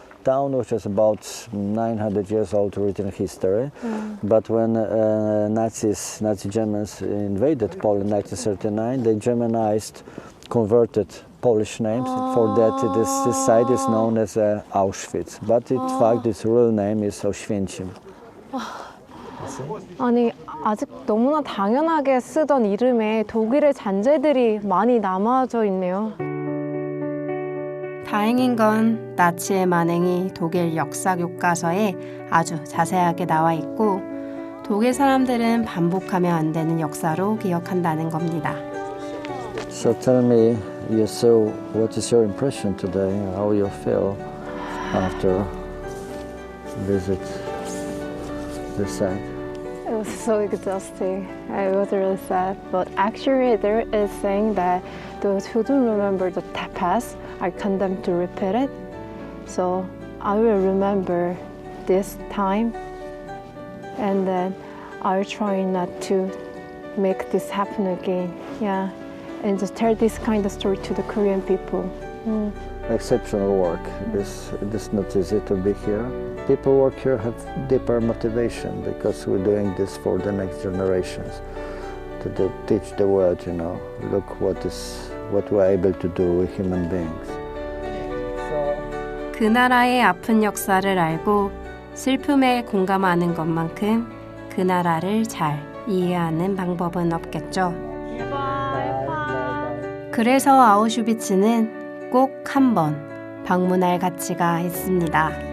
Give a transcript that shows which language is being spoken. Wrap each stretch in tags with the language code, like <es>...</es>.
<en>Town which is about 900 years old written history. But when Nazi Germans invaded Poland in 1939, they Germanized, converted Polish names. For that, this site is known as Auschwitz. But in fact, its real name is Oświęcim.</en> <ko>아니 아직 너무나 당연하게 쓰던 이름에 독일의 잔재들이 많이 남아져 있네요. 다행인 건 나치의 만행이 독일 역사 교과서에 아주 자세하게 나와 있고 독일 사람들은 반복하면 안 되는 역사로 기억한다는 겁니다.</ko> <en>So tell me, you saw, what is your impression today? How you feel after visit the site? It was so exhausting. I was really sad. But actually, there is saying that those who don't remember the past are condemned to repeat it. So I will remember this time, and then I'll try not to make this happen again. Yeah, and just tell this kind of story to the Korean people. Exceptional work. It is not easy to be here. People work here have deeper motivation because we're doing this for the next generations. To teach the world, you know, look what we're able to do with human beings.</en> <ko>그 나라의 아픈 역사를 알고 슬픔에 공감하는 것만큼 그 나라를 잘 이해하는 방법은 없겠죠. 그래서 아우슈비츠는 꼭 한번 방문할 가치가 있습니다.</ko>